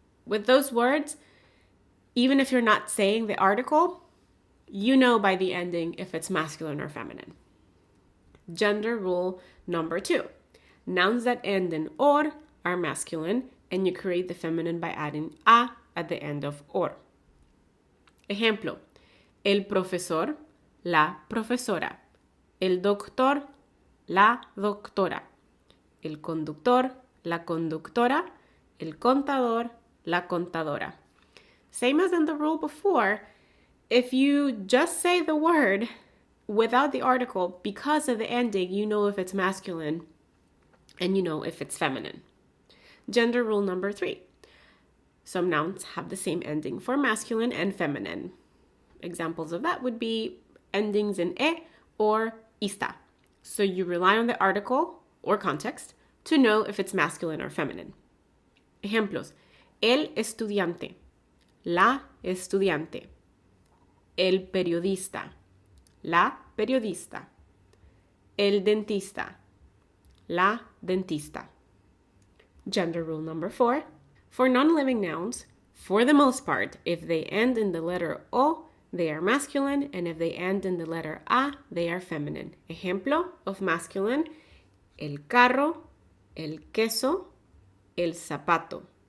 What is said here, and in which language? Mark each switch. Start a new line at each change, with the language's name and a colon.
English: With those words, even if you're not saying the article, you know by the ending if it's masculine or feminine. Gender rule number 2. Nouns that end in or are masculine, and you create the feminine by adding a at the end of or.
Spanish: Ejemplo, el profesor, la profesora, el doctor, la doctora, el conductor, la conductora, el contador, la contadora.
English: Same as in the rule before, if you just say the word without the article, because of the ending, you know if it's masculine and you know if it's feminine. Gender rule number 3. Some nouns have the same ending for masculine and feminine. Examples of that would be endings in e or ista. So you rely on the article or context to know if it's masculine or feminine.
Spanish: Ejemplos, el estudiante, la estudiante, el periodista, la periodista, el dentista, la dentista.
English: Gender rule number 4. For non-living nouns, for the most part, if they end in the letter O, they are masculine, and if they end in the letter A, they are feminine.
Spanish: Ejemplo
English: of masculine,
Spanish: el carro, el queso, el zapato.